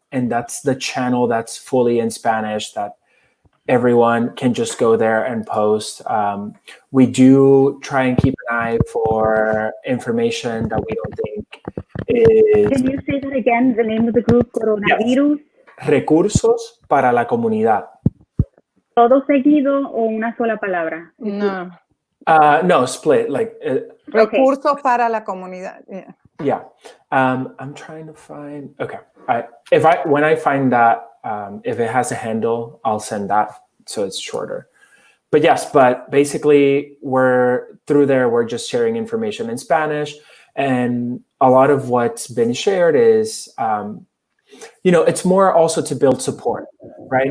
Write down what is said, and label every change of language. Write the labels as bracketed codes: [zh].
[en] And that's the channel that's fully in Spanish that everyone can just go there and post. We do try and keep an eye for information that we don't think is... Can you say that again, the name of the group, Coronavirus? Yes. [es] Recursos para la Comunidad. ¿Todo seguido o una sola palabra? [en] No. No, split. Like [es] Recursos para la comunidad. [en] Yeah. Yeah. I'm trying to find... Okay. When I find that, if it has a handle, I'll send that so it's shorter. But yes, but basically we're just sharing information in Spanish, and a lot of what's been shared is, it's more also to build support, right?